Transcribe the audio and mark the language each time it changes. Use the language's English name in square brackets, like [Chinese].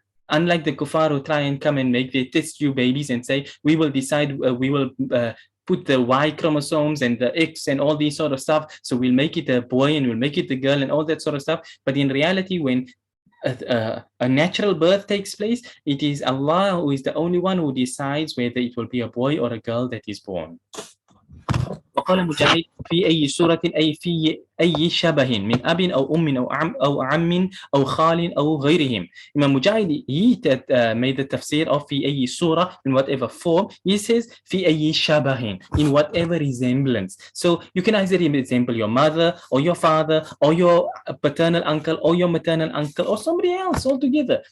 [English] Unlike the kuffar who try and come and they test you babies and say, we will decide, we will put the Y chromosomes and the X and all these sort of stuff. So we'll make it a boy and we'll make it a girl and all that sort of stuff. But in reality, when a natural birth takes place, it is Allah who is the only one who decides whether it will be a boy or a girl that is born. [Arabic] وقال مجاهد في أي سورة أي في أي شبه من أب أو أم أو عم أو خال أو غيرهم. [English] Imam Mujahid, he made the tafsir of [Arabic] في أي سورة, [English] in whatever form. He says [Arabic] في أي شبه, [English] in whatever resemblance. So you can either resemble your mother or your father or your paternal uncle or your maternal uncle or somebody else altogether.